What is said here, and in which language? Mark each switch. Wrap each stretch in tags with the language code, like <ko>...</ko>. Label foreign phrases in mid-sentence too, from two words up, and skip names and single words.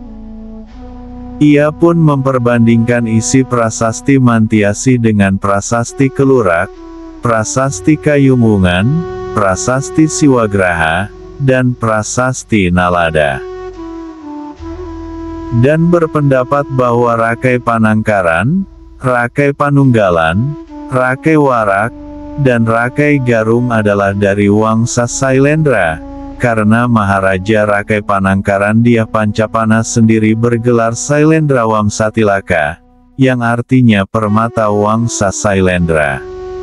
<id>Ia pun memperbandingkan isi Prasasti Mantiasi dengan Prasasti Kelurak, Prasasti Kayumungan, Prasasti Siwagraha, dan Prasasti Nalada. Dan berpendapat bahwa Rakai Panangkaran, Rakai Panunggalan, Rakai Warak, dan Rakai Garung adalah dari Wangsa Sailendra, karena Maharaja Rakai Panangkaran Diah Pancapana sendiri bergelar Sailendra Wamsatilaka, yang artinya permata Wangsa Sailendra.</id>